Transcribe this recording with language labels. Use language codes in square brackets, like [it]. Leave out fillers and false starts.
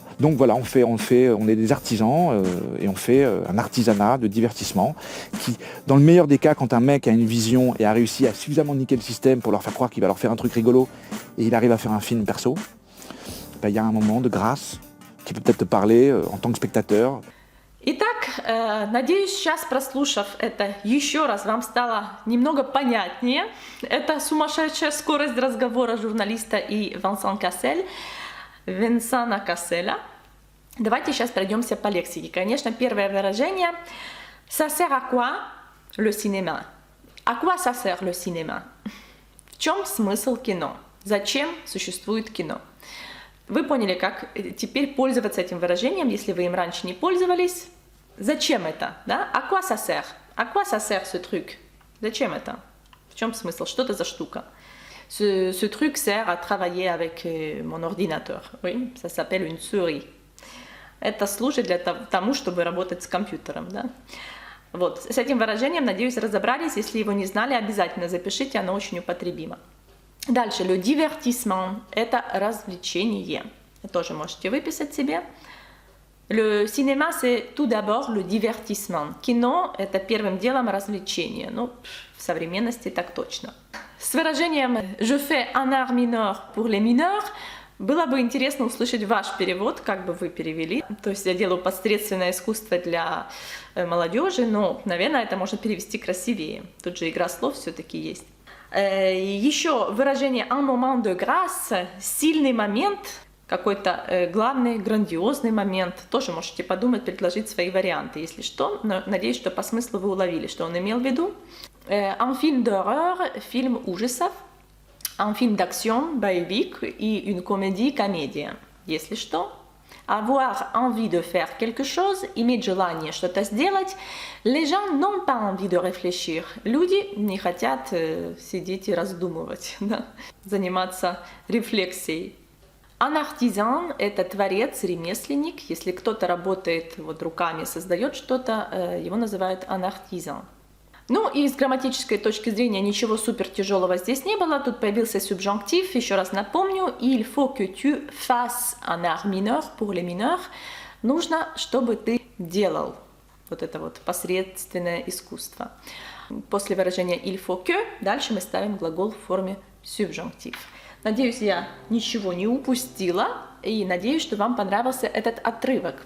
[fr] Donc voilà, on est des artisans et on fait un artisanat de divertissement qui, dans le meilleur des cas, quand un mec a une vision et a réussi à suffisamment niquer le système pour leur faire croire qu'il va leur faire un truc rigolo et il arrive à faire un film perso, ben, il y a un moment de grâce qui peut peut-être te parler en tant que spectateur. [ru] Итак, надеюсь, сейчас, прослушав это еще раз, вам стало немного понятнее. Это сумасшедшая скорость разговора журналиста и Венсана Касселя. Давайте сейчас пройдемся по лексике. Конечно, первое выражение [fr] «Ça sert à quoi le cinéma?» À quoi ça sert le cinéma? [ru] В чем смысл кино? Зачем существует кино? Вы поняли, как теперь пользоваться этим выражением, если вы им раньше не пользовались. Зачем это? Да? [fr] À quoi ça sert? À quoi ça sert ce truc? [ru] Зачем это? В чем смысл? Что это за штука? [fr] Ce truc sert à travailler avec mon ordinateur. Oui, ça s'appelle une souris. [ru] Это служит для тому, чтобы работать с компьютером. Да? Вот. С этим выражением, надеюсь, разобрались. Если его не знали, обязательно запишите, оно очень употребимо. Дальше, [fr] le divertissement [ru] – это развлечение. Вы тоже можете выписать себе. [fr] Le cinéma, c'est tout d'abord le divertissement. [ru] Кино – это первым делом развлечение. Ну, в современности так точно. С выражением [fr] «je fais un art mineur pour les mineurs» [ru] было бы интересно услышать ваш перевод, как бы вы перевели. То есть я делаю посредственное искусство для молодежи, но, наверное, это можно перевести красивее. Тут же игра слов все-таки есть. Еще выражение [fr] «un moment de grâce» [ru] – сильный момент, какой-то главный, грандиозный момент. Тоже можете подумать, предложить свои варианты, если что. Но надеюсь, что по смыслу вы уловили, что он имел в виду. [fr] Un film d'horreur – [ru] фильм ужасов. [fr] Un film d'action – [ru] боевик. И une comédie – комедия, если что. [fr] Avoir envie de faire quelque chose, [ru] иметь желание что-то сделать. [fr] Les gens n'ont pas envie de réfléchir. [ru] Люди не хотят сидеть и раздумывать, да? Заниматься рефлексией. Un artisan – это творец, ремесленник. Если кто-то работает вот руками, создает что-то, его называют un artisan. Ну и с грамматической точки зрения ничего супер тяжелого здесь не было. Тут появился subjonctif. Еще раз напомню. [fr] Il faut que tu fasses un art mineur pour les mineurs. [ru] Нужно, чтобы ты делал вот это вот посредственное искусство. После выражения [fr] il faut que [ru] дальше мы ставим глагол в форме subjonctif. Надеюсь, я ничего не упустила. И надеюсь, что вам понравился этот отрывок.